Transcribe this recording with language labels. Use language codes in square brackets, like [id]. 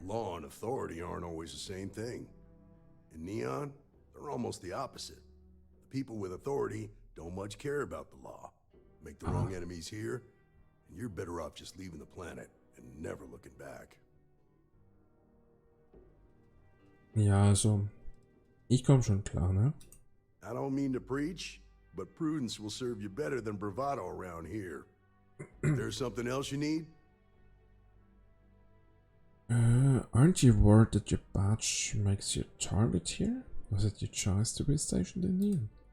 [en] Law and authority aren't always the same thing. In Neon, they're almost the opposite. The people with authority don't much care about the law. Make the wrong enemies here, and you're better off just leaving the planet and never looking back. [de] Ja, also, ich komme schon klar, ne? [en] I don't mean to preach, but prudence will serve you better than bravado around here. There's something else you need? Aren't you worried that your badge makes you a target here? Was it your choice to be stationed in Neon?